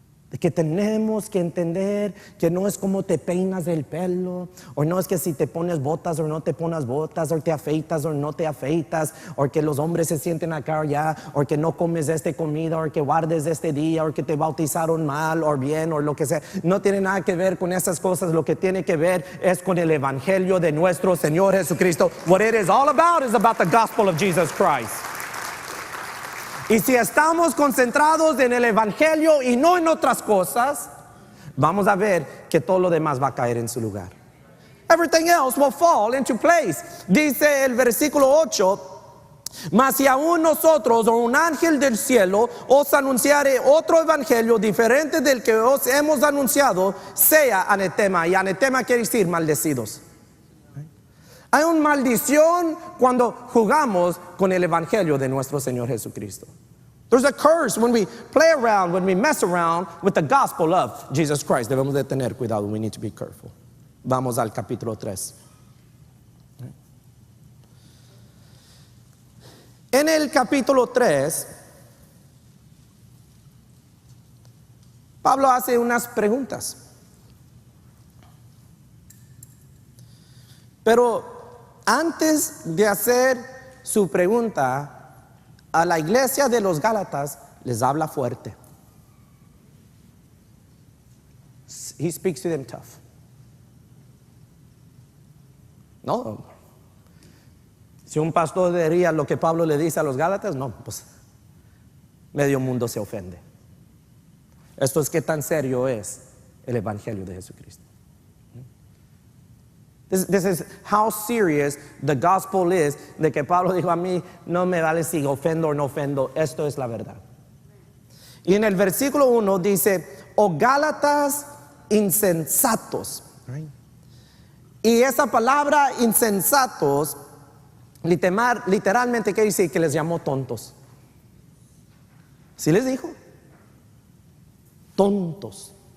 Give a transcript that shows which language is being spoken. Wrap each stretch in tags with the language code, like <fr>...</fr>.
<es>De que tenemos que entender que no es como te peinas el pelo, o no es que si te pones botas o no te pones botas, o te afeitas o no te afeitas, o que los hombres se sienten acá o allá, o que no comes comida, o que guardes este día, o que te bautizaron mal o bien, o lo que sea. No tiene nada que ver con esas cosas. Lo que tiene que ver es con el evangelio de nuestro Señor Jesucristo.</es> <en>What it is all about is about the gospel of Jesus Christ.</en> <es>Y si estamos concentrados en el evangelio y no en otras cosas, vamos a ver que todo lo demás va a caer en su lugar.</es> <en>Everything else will fall into place.</en> <es>Dice el versículo 8: mas si aún nosotros o un ángel del cielo os anunciare otro evangelio diferente del que os hemos anunciado, sea anatema. Y anatema quiere decir maldecidos. Hay una maldición cuando jugamos con el evangelio de nuestro Señor Jesucristo.</es> <en>There's a curse when we play around, when we mess around with the gospel of Jesus Christ.</en> <es>Debemos de tener cuidado.</es> <en>We need to be careful.</en> <es>Vamos al capítulo 3. En el capítulo 3, Pablo hace unas preguntas. Pero antes de hacer su pregunta, a la iglesia de los Gálatas les habla fuerte.</es> <en>He speaks to them tough.</en> <es>No. Si un pastor diría lo que Pablo le dice a los Gálatas, no, pues medio mundo se ofende. Esto es qué tan serio es el evangelio de Jesucristo.</es> <en>This is how serious the gospel is.</en> <es>De que Pablo dijo: a mí no me vale si ofendo o no ofendo. Esto es la verdad. Y en el versículo 1 dice: oh Gálatas insensatos. Y esa palabra insensatos literalmente quiere decir que les llamó tontos. ¿Sí les dijo? Tontos.</es>